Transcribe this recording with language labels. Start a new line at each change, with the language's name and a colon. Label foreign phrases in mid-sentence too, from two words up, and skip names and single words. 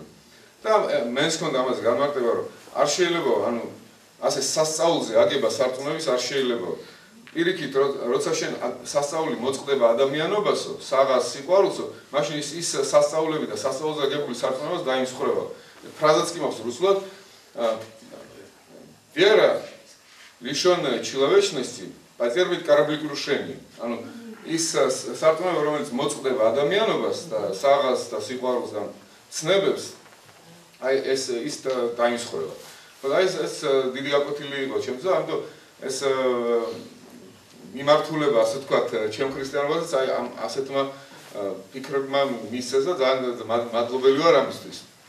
Georgian: და მენს ჰქონდა ამაზე განმარტება, რომ არ შეიძლება, ანუ ასე სასწაულზე აგება სარწმუნოების არ შეიძლება. პირიქით, როცა შენ სასწაული მოწყდება ადამიანობასო, საღას სიყვარულსო, მაშინ ის სასწაულები და სასწაულზე აგებული სარწმუნოებას დაიმსხვრება. ფრაზაც კი მაქვს რუსულად ვერა
Russian: лишён человечности потерпит корабли крушение.
Georgian: ანუ ის სარწმუნოება რომელიც მოწყდება ადამიანობას და საღას და სიყვარულს და ცნებებს აი ის დაიმსხვრება. და ეს დიდი გაკვეთილი იყო ჩემზე, ამიტომ ეს მიმართულება ასე ვთქვათ ჩემ ქრისტიანობასაც აი ამ ასეთმა ფიქრებმა მისცეს და ძალიან მადლობელი ვარ ამისთვის.